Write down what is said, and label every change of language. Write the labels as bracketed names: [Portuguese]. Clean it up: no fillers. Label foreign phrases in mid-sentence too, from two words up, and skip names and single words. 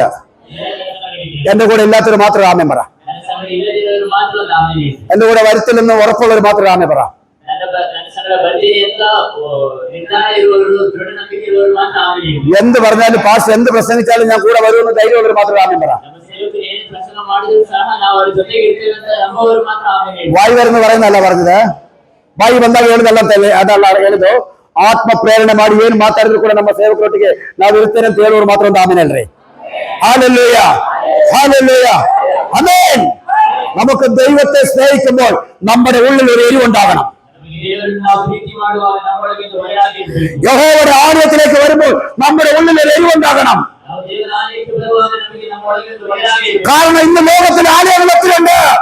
[Malayalam] എന്റെ കൂടെ ഇല്ലാത്തവർ മാത്രം ആമേൻ പറ. എന്റെ കൂടെ വരുത്തില്ലെന്ന് ഉറപ്പുള്ളവർ മാത്രം ആമേൻ പറ. എന്ത് പറഞ്ഞാലും പാസ് എന്ത് പ്രസംഗിച്ചാലും ഞാൻ കൂടെ വരുമെന്ന് ധൈര്യമുള്ളവർ മാത്രം ആമേൻ പറ. വായി വരുന്ന പറയുന്നല്ല പറഞ്ഞത്. [Kannada] ವಾಯು ಬಂದಾಗ ಹೇಳುದಲ್ಲ ಅಂತ ಅದಲ್ಲ ಹೇಳಿದ್ದು. ಆತ್ಮ ಪ್ರೇರಣೆ ಮಾಡಿ ಏನು ಮಾತಾಡಿದ್ರು ಕೂಡ ನಮ್ಮ ಸೇವಕರೊಟ್ಟಿಗೆ ನಾವು ಇರ್ತೇನೆ ಅಂತ ಹೇಳುವರು ಮಾತ್ರ ಒಂದು ಆಮೇನ್ ಹೇಳ್ರಿ. [Malayalam] ഹല്ലേലൂയ ഹല്ലേലൂയ ആമേൻ. നമുക്ക് ദൈവത്തെ സ്നേഹിക്കുമ്പോൾ നമ്മുടെ ഉള്ളിൽ ഒരു എരിവുണ്ടാകണം. യഹോവയുടെ ആലയത്തിലേക്ക് വരുമ്പോൾ നമ്മുടെ ഉള്ളിൽ ഒരു എരിവുണ്ടാകണം. കാരണം ഇന്ന് ലോകത്തിൽ ആലയങ്ങൾ ഒത്തിരിയുണ്ട്.